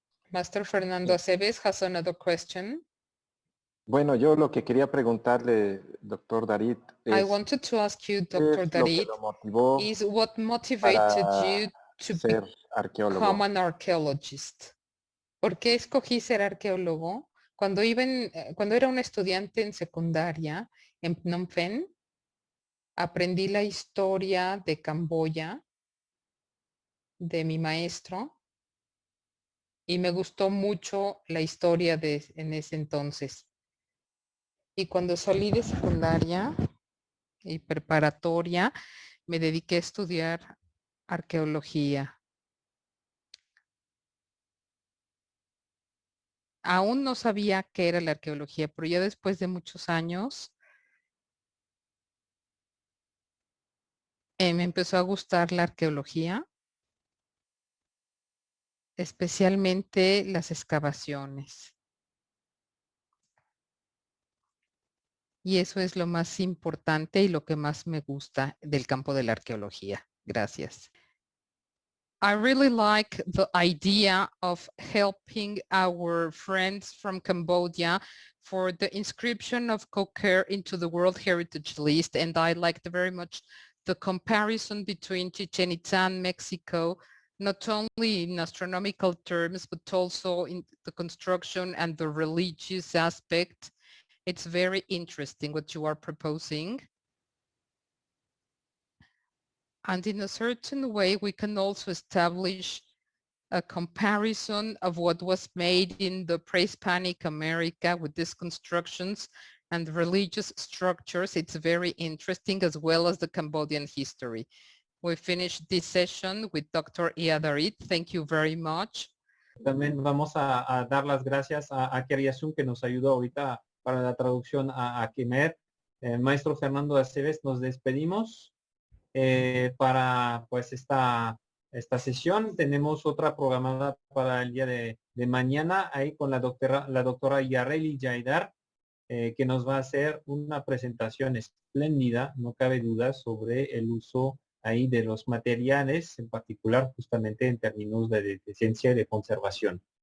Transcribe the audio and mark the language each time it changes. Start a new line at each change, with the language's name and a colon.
English: Master Fernando Aceves has another question.
Spanish: Bueno, yo lo que quería preguntarle, doctor Darit,
English: I wanted to ask you, Dr. Darit, is what motivated you to become an archaeologist?
Spanish: ¿Por qué escogí ser arqueólogo? Cuando era un estudiante en secundaria en Phnom Penh, aprendí la historia de Camboya de mi maestro y me gustó mucho la historia en ese entonces. Y cuando salí de secundaria y preparatoria, me dediqué a estudiar arqueología. Aún no sabía qué era la arqueología, pero ya después de muchos años me empezó a gustar la arqueología, especialmente las excavaciones. Y eso es lo más importante y lo que más me gusta del campo de la arqueología. Gracias.
English: I really like the idea of helping our friends from Cambodia for the inscription of Koker into the World Heritage List. And I liked very much the comparison between Chichen Itza and Mexico, not only in astronomical terms, but also in the construction and the religious aspect. It's very interesting what you are proposing. And in a certain way, we can also establish a comparison of what was made in the pre-Hispanic America with these constructions and religious structures. It's very interesting, as well as the Cambodian history. We finished this session with Dr. Ia Darit. Thank you very much.
Spanish: También vamos a dar las gracias a Keriasun, que nos ayudó ahorita para la traducción a Quimer. Maestro Fernando Aceves, nos despedimos para pues esta sesión. Tenemos otra programada para el día de mañana, ahí con la doctora Yareli Jaidar, que nos va a hacer una presentación espléndida, no cabe duda, sobre el uso ahí de los materiales, en particular justamente en términos de ciencia y de conservación.